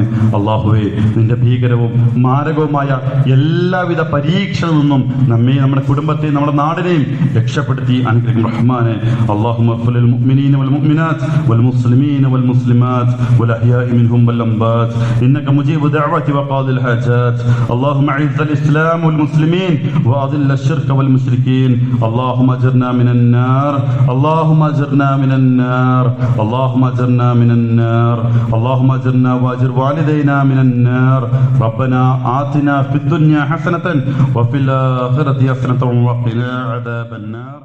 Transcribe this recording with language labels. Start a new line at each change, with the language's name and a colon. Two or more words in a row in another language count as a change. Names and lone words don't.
Malayalam: അള്ളാഹുവെ നിന്റെ ഭീകരവും മാരകവുമായ എല്ലാവിധ പരീക്ഷയിൽ നിന്നും നമ്മെ, നമ്മുടെ കുടുംബത്തെയും നമ്മുടെ നാടിനെയും രക്ഷപ്പെടുത്തി അനുഗ്രഹിക്കും റഹ്മാനെ.
Arabic: اللهم اغفر للمؤمنين والمؤمنات والمسلمين والمسلمات الأحياء منهم والأموات إنك مجيب الدعوة وقاضي الحاجات. اللهم أعز الإسلام والمسلمين وأذل الشرك والمشركين. اللهم أجرنا من النار، اللهم أجرنا من النار، اللهم أجرنا من النار، اللهم أجرنا وأجر والدينا من النار. ربنا آتنا في الدنيا حسنة وفي الآخرة حسنة وقنا عذاب النار.